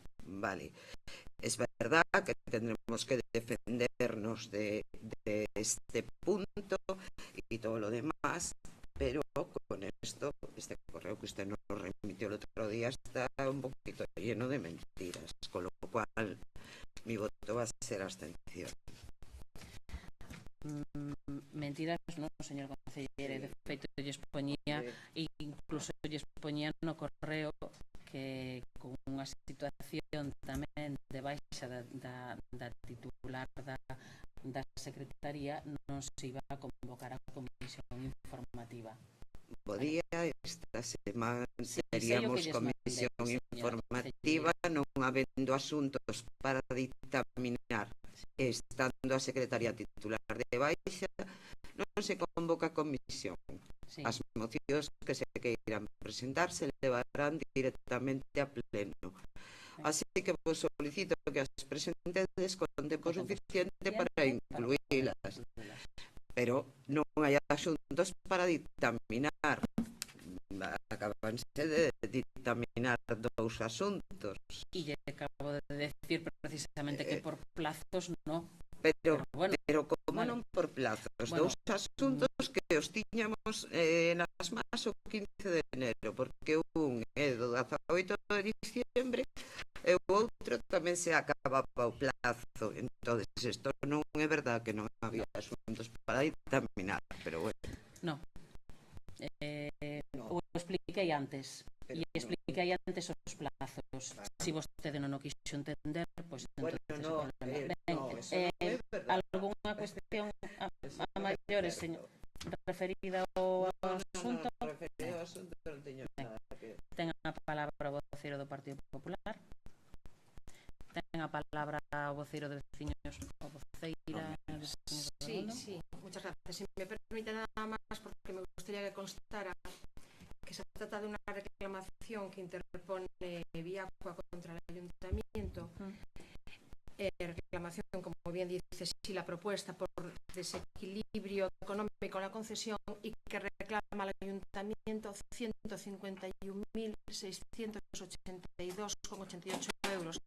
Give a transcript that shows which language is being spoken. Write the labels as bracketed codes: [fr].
[es] Vale, es verdad que tendremos que defendernos de este punto y todo lo demás, pero con esto, este correo que usted nos remitió el otro día está un poquito lleno de mentiras, con lo cual mi voto va a ser abstención. [gl] Mentiras, non, señor concelleiro, de feito lle expoñía, e incluso lle expoñía no correo que con unha situación tamén de baixa da titular da Secretaría non se iba a convocar a comisión informativa. Podía esta semana teríamos comisión informativa, non habendo asuntos para dictaminar, estando a Secretaría titular de baixa, non se convoca a comisión. As mocións que se queiran presentar se levarán directamente a pleno. Así que vos solicito que as presentedes con tempo suficiente para incluílas. Pero non hai asuntos para dictaminar. Acabanse de dictaminar 2 asuntos. E lle acabo de decir precisamente que por plazos non. Pero como vale. non por plazos, Bueno, 2 asuntos que os tiñamos nas más o 15 de enero, porque un é do 18 de diciembre e o outro tamén se acababa o plazo. Entonces, isto non é verdad que non había asuntos para dictaminar, pero bueno. Non. O expliquei antes. E expliquei antes os plazos. Si vostede non o quixo entender, pois Bueno, non, eso non é verdad. algunha cuestión a maiores, señor, referida ao asunto? No, referido ao asunto non teño nada que... Ten a palabra o voceiro do Partido Popular. Ten a palabra o voceiro de veciños, o voceira... [es] Sí, muchas gracias. Si me permite nada más, porque me gustaría que constara que se trata de una reclamación que interpone Viacua contra el Ayuntamiento. Reclamación, como bien dice, sí, la propuesta por desequilibrio económico en la concesión y que reclama al Ayuntamiento 151.682,88 euros.